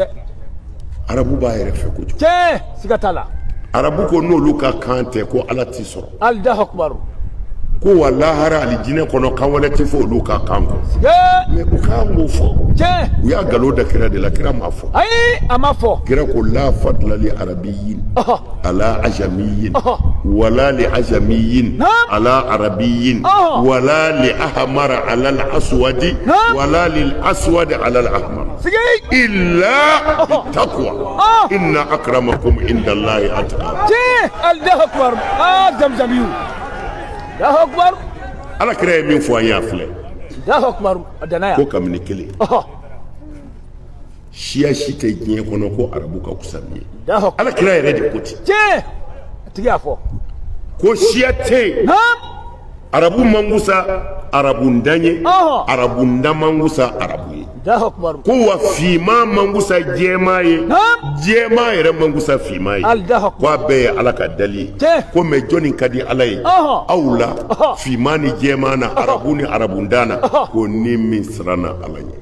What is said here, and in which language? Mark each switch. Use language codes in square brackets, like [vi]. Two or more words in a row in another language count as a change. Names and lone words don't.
[bm] arabu b'a yɛrɛ fɛ kojugu tiɲɛ siga t'a la arabu ko n'olu ka kan tɛ ko ala t'i sɔrɔ [ar] الله أكبر [bm] ko wa lahara alijinɛ kɔnɔ kan wɛrɛ tɛ fɔ olu ka kan kɔ siga mais u kan k'o fɔ tiɲɛ u y'a nkalon da kira de la kira m'a fɔ ayi a ma fɔ kira ko [ar] لا فضل لعربي على أعجمي ولا لأعجمي على عربي ولا لأحمر على الأسود ولا للأسود على الأحمر إلا بالتقوى إن أكرمكم عند الله أتقاكم الله أكبر zamzamiyu الله أكبر [bm] ala kira ye min fɔ an y'a filɛ [ar] الله أكبر danaya [bm] ko kabini kelen siya si tɛ diɲɛ kɔnɔ ko arabu ka kusa ni ye ala kira yɛrɛ de ko ten tiɲɛ a tigi y'a fɔ ko siya tɛ yen arabu man kusa arabu ndan ye arabu ndan man kusa arabu ye ko wa finman man kusa jɛman ye jɛman yɛrɛ man kusa finman ye ko a bɛɛ ye ala ka dali ye ko mɛ jɔnni ka di ala ye aw la finman ni jɛman na arabu ni arabu ndan na ko ni min siranna ala ɲɛ